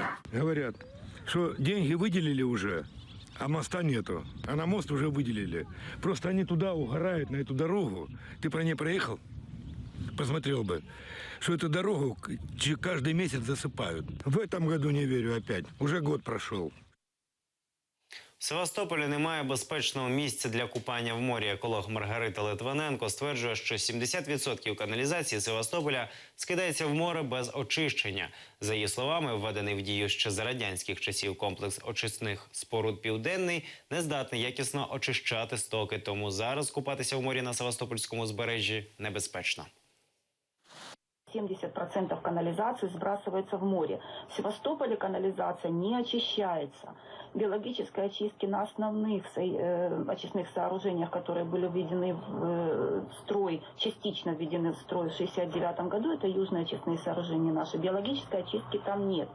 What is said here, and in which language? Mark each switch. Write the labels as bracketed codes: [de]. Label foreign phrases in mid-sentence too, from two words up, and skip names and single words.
[ru] Говорят, что деньги выделили уже, а моста нету. А на мост уже выделили. Просто они туда угорают, на эту дорогу. Ты про ней проехал? Посмотрел бы, что эту дорогу каждый месяц засыпают. В этом году не верю опять. Уже год прошел. [uk] В Севастополі немає безпечного місця для купання в морі. Еколог Маргарита Литвиненко стверджує, що 70% каналізації Севастополя скидається в море без очищення. За її словами, введений в дію ще за радянських часів комплекс очисних споруд «Південний» не здатний якісно очищати стоки, тому зараз купатися в морі на Севастопольському узбережжі небезпечно. [ru] 70% канализации сбрасывается в море. В Севастополе канализация не очищается. Биологической очистки на основных очистных сооружениях, которые были введены в строй, частично введены в строй в 1969 году, это южные очистные сооружения наши, биологической очистки там нет.